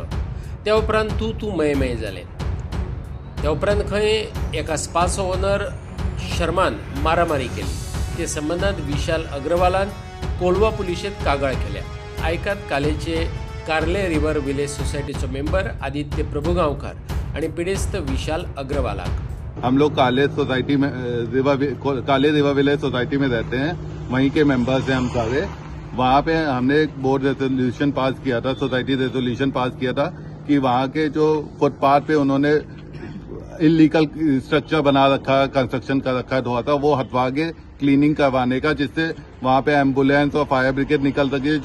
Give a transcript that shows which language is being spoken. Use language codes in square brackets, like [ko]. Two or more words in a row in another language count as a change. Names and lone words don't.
[kok] त्या उपरांत तूं मय जालें. त्या उपरांत खंय एका स्पाचो ओनर शर्मान मारामारी केली. ते संबंदात विशाल अग्रवालान कोलवा पुलिशेंत कागाळ केल्या. आयकात कालेचे कार्ले रिव्हर विलेज सोसायटीचो मेंबर आदित्य प्रभुगांवकार आणि पिडेस्त विशाल अग्रवालाक. [hi] हम लोग काले सोसाइटी में काले रिवर विलेज सोसाइटी में रहते हैं, वहीं के मेंबर्स हैं हम सारे. वहाँ पे हमने एक [en] board resolution pass [hi] किया था, [en] society resolution pass [hi] किया था कि वहाँ के जो फुटपाथ पे उन्होंने [en] illegal structure [hi] बना रखा, कंस्ट्रक्शन कर रखा हुआ था, वो हटवा के क्लीनिंग करवाने का, जिससे वहाँ पे एम्बुलेंस और [en] fire brigade [hi] निकल सके.